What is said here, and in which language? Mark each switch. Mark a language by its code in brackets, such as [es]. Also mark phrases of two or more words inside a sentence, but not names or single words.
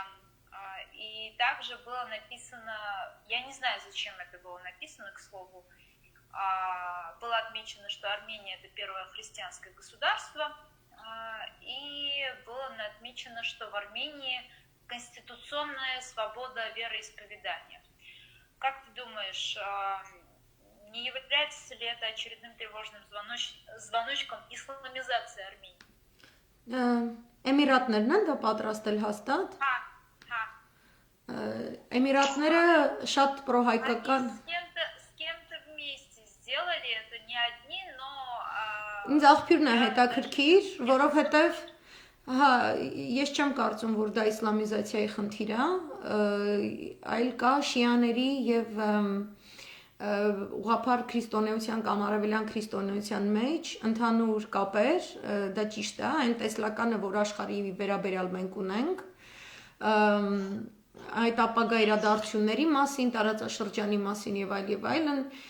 [ru] И также было написано, я не знаю, зачем это было написано, к слову, было отмечено, что Армения это первое христианское государство, и было отмечено, что в Армении конституционная свобода вероисповедания. Как ты думаешь, не является ли это очередным тревожным звоночком исламизации Армении? [hy] Էմիրատներն են դա պատրաստել հաստատ։ Էմիրատները շատ պրոհայկական։ [ru] С кем-то вместе сделали это, не одни, но [hy] Ինձ աղբյուրն է հետաքրքիր, որովհետև հա, ես չեմ կարծում, որ դա իսլամիզացիայի խնդիր է, այլ կա շիաների եւ ուղղափառ քրիստոնեության կամ արևելյան քրիստոնեության մեջ ընդհանուր կապեր, դա ճիշտ է, այն տեսլականը, որ աշխարհի վերաբերյալ մենք ունենք, այդ ապագա իրադարձությունների մասին, տարածաշրջանի մասին եւ այլն,